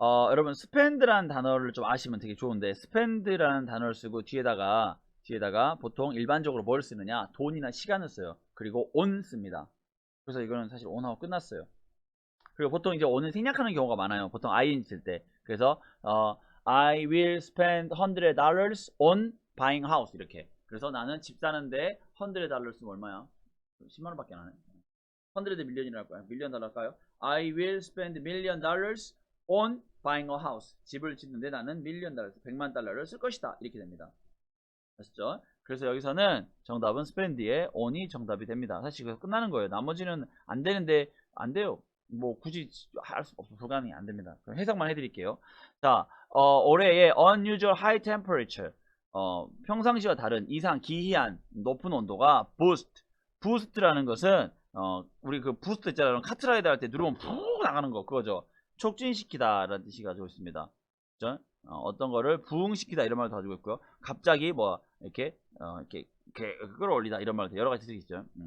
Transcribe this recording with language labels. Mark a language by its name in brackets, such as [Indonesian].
[Korean] 여러분 spend라는 단어를 좀 아시면 되게 좋은데, spend라는 단어를 쓰고 뒤에다가 보통 일반적으로 뭘 쓰느냐? 돈이나 시간을 써요. 그리고 on 씁니다. 그래서 이거는 사실 on하고 끝났어요. 그리고 보통 이제 on은 생략하는 경우가 많아요. 보통 ing 쓸 때. 그래서 [English] I will spend $100 on buying house [Korean] 이렇게. 그래서 나는 집 사는데 $100 쓰면 얼마야? 10만 원밖에 안 하네. 100 밀리언이랄 거야. 밀리언 달러 할까요? [English] I will spend $1,000,000 on buying a house. [Korean] 집을 짓는데 나는 밀리언 달러, 100만 달러를 쓸 것이다. 이렇게 됩니다. 아시죠? 그래서 여기서는 정답은 spend의 on이 정답이 됩니다. 사실 이거 끝나는 거예요. 나머지는 안 되는데 안 돼요. 뭐 굳이 할 수 없어. 불가능이 안 됩니다. 그럼 해석만 해드릴게요. 자, 올해의 [English] unusual high temperature. [Korean] 평상시와 다른 이상 기이한 높은 온도가 boost라는 것은 우리 그 부스트 있잖아요. 카트라이더 할 때 누르면 푹 나가는 거 그거죠. 촉진시키다 라는 뜻이 가지고 있습니다. 그죠? 어떤 거를 부응시키다 이런 말도 가지고 있고요. 갑자기 뭐 이렇게 끌어올리다 이런 말도 여러 가지 뜻이 있죠.